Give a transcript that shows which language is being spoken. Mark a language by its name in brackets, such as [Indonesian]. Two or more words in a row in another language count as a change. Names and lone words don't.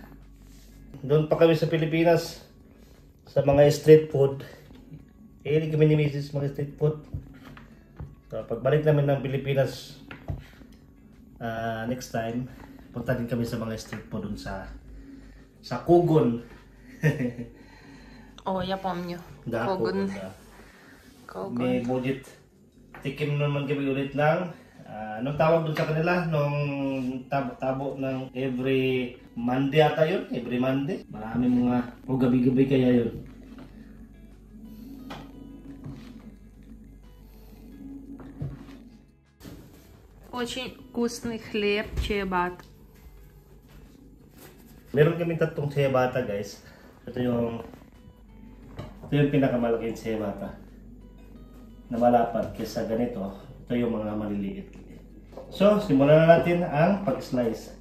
[Filipino] Doon pa kami sa Pilipinas. Sa mga [English] street food, [Filipino] hindi kami ni Mrs. mga street food. So, pagbalik namin ng Pilipinas, [English] next time, [Filipino] punta din kami sa mga [English] street food [Filipino] dun sa Kugon. [Russian] О, я помню. Da, [Filipino] Kugon. Kugon. May budget. Tikim naman kami ulit ng, anong tawag dun sa kanila? Nung tabo ng [English] every Monday [Filipino] ata yun, [English] every Monday. [Filipino] Maraming mga, o gabi-gabi kaya yun. [Russian] Очень вкусный хлеб, ciabatta. [Filipino] Meron kaming tatlong [English] ciabatta guys. [Filipino] Ito yung pinakamalaking ciabatta. Na malapad kaysa ganito. Ito yung mga maliliit. So, simulan na natin ang pag-slice.